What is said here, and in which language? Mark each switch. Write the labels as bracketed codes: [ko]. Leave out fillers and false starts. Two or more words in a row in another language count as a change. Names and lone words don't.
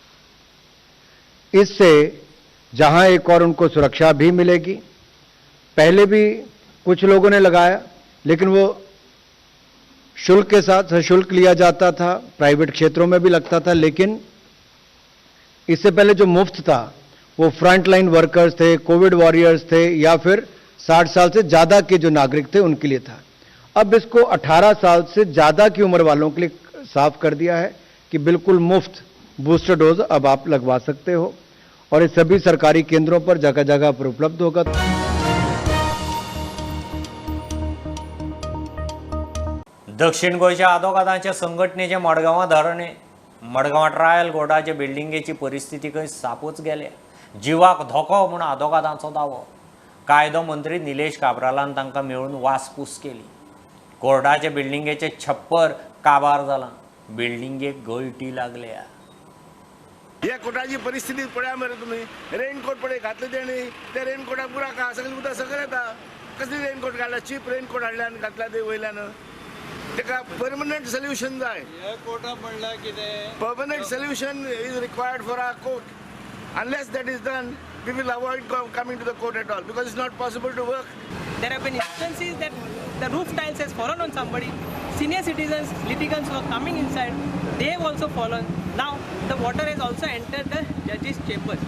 [hi] इससे जहां एक और उनको सुरक्षा भी मिलेगी, पहले भी कुछ लोगों ने लगाया लेकिन वो शुल्क के साथ सशुल्क लिया जाता था, प्राइवेट क्षेत्रों में भी लगता था, लेकिन इससे पहले जो मुफ्त था वो [en] front line workers [hi] थे, [en] Covid warriors [hi] थे या फिर 60 साल से ज़्यादा के जो नागरिक थे उनके लिए था. अब इसको 18 साल से ज़्यादा की उम्र वालों के लिए साफ कर दिया है कि बिल्कुल मुफ्त [en] booster dose [hi] अब आप लगवा सकते हो और ये सभी सरकारी केंद्रों पर जगह जगह पर उपलब्ध होगा. [kok] दक्षिण गोंयच्या आदोगादांच्या संघटनेचे मडगांवां धरणे. मडगांवां ट्रायल कोर्टाचे बिल्डिंगेची परिस्थिती खंय सापूच गेल्या. जिवाक धोको म्हूण आदोगादांचो दावो. कायदो मंत्री निलेश काब्रालान तांकां मेळून वासपूस केली. कोर्टाचे बिल्डिंगेचे छप्पर काबार जालां. बिल्डिंगेक गळटी लागल्या. ह्या कोर्टाची परिस्थिती पळया मरे तुम्ही. रेनकोट पळय घातले तेणी, त्या रेनकोटाक बुराक आहा, सगळें उदक सकयल येता. कसली रेनकोट काडला, [en] cheap raincoat [kok] हाडल्या आनी घातला ते वयल्यान. तेका [en] permanent solution [kok] जाय. [en] permanent solution is required for our court. Unless that is done, we will avoid coming to the court at all because it's not possible to work. There have been instances that the roof tiles has fallen on somebody. Senior citizens, litigants were coming inside. They have also fallen. Now the water has also entered the judge's chambers.